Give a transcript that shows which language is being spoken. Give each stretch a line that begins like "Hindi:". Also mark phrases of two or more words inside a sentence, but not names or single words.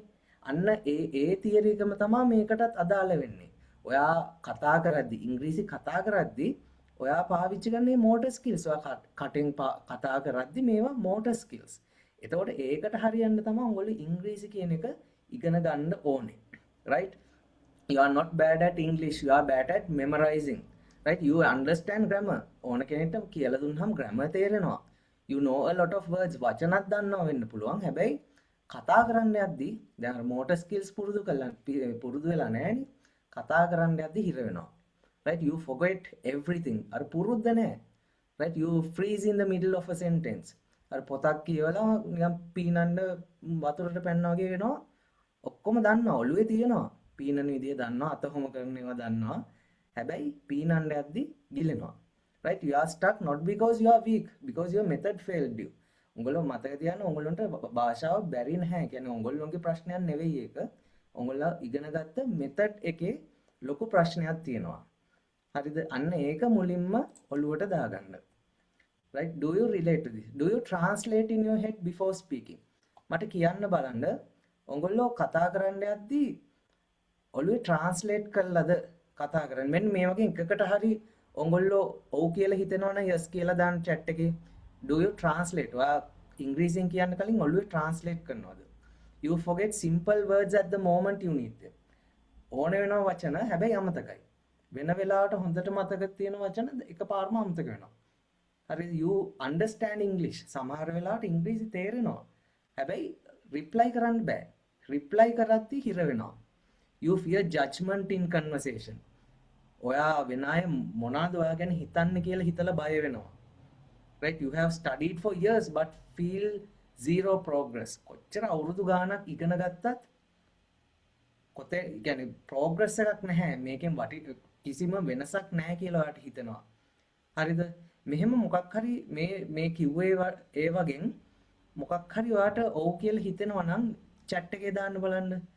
Sinhala: අන්න ඒ තියරි එකම තමයි මේකටත් අදාළ වෙන්නේ. ඔයා කතා කරද්දි ඉංග්‍රීසි කතා කරද්දි ඔයා පාවිච්චි කරන්නේ
English: motor skills.
Sinhala: ඔයා කටෙන් කතා කරද්දි මේවා
English: motor skills.
Sinhala: එතකොට ඒකට හරියන්න තමයි ඔයගොල්ලෝ ඉංග්‍රීසි කියන එක ඉගෙන ගන්න ඕනේ.
English: right? You are not bad at English, you are bad at memorizing. Right? You understand grammar.
Sinhala: ඕන කෙනෙක්ට කියලා දුන්නාම grammar තේරෙනවා.
English: You know a lot of words.
Sinhala: වචනත් දන්නවා වෙන්න පුළුවන්. හැබැයි කතා කරන්න යද්දී දැන් අර
English: motor skills
Sinhala: පුරුදු වෙලා නැහැනේ. කතා කරන්න යද්දී හිර වෙනවා.
English: Right? You forget everything.
Sinhala: අර පුරුද්ද නැහැ.
English: Right? You freeze in the middle of a sentence.
Sinhala: අර පොතක් කියවලා නිකන් පීනන්න වතුරට පැනනවා වගේ වෙනවා. ඔක්කොම දන්නවා. ඔළුවේ තියෙනවා. පීනන විදිය දන්නවා, අත හොම කරන ඒවා දන්නවා. හැබැයි පීනන්න යද්දි ගිලෙනවා.
English: right? You are stuck not because you are weak, because your method failed you.
Sinhala: උඹලෝ මතක තියාගන්න උඹලන්ට භාෂාව බැරි නැහැ. කියන්නේ උඹලෝගේ ප්‍රශ්නයක් නෙවෙයි ඒක. උඹලා ඉගෙනගත්ත method එකේ ලොකු ප්‍රශ්නයක් තියෙනවා. හරිද? අන්න ඒක මුලින්ම ඔළුවට දාගන්න.
English: right? Do you relate to this? Do you translate in your head before speaking?
Sinhala: මට කියන්න බලන්න උඹලෝ කතා කරන්න යද්දි ඔළුවේ ට්‍රාන්ස්ලේට් කරලාද කතා කරන්නේ? මෙන්න මේ වගේ එකකට හරි ඔයගොල්ලෝ ඔව් කියලා හිතනවනම් yes කියලා දාන්න chat එකේ.
English: Do you translate?
Sinhala: ඔයා ඉංග්‍රීසියෙන් කියන්න කලින් ඔළුවේ ට්‍රාන්ස්ලේට් කරනවද?
English: You forget simple words at the moment you need them.
Sinhala: ඕන වෙනවා වචන හැබැයි අමතකයි. වෙන වෙලාවට හොඳට මතක තියෙන වචන එකපාරම අමතක වෙනවා. හරිද?
English: You understand English.
Sinhala: සමහර වෙලාවට ඉංග්‍රීසි තේරෙනවා. හැබැයි reply කරන්න බෑ. reply කරද්දී හිර වෙනවා.
English: You fear judgment in conversation.
Sinhala: ඔයා වෙන අය මොනවාද ඔයා ගැන හිතන්නේ කියලා හිතලා බය වෙනවා.
English: right? You have studied for years but feel zero progress.
Sinhala: කොච්චර අවුරුදු ගාණක් ඉගෙන ගත්තත් කොතේ කියන්නේ progress එකක් නැහැ. මේකෙන් කිසිම වෙනසක් නැහැ කියලා ඔයාට හිතෙනවා. හරිද? මෙහෙම මොකක් හරි මේ කිව්වේ ඒ වගේ මොකක් හරි ඔයාට ඔව් කියලා හිතෙනවා නම් chat එකේ දාන්න බලන්න.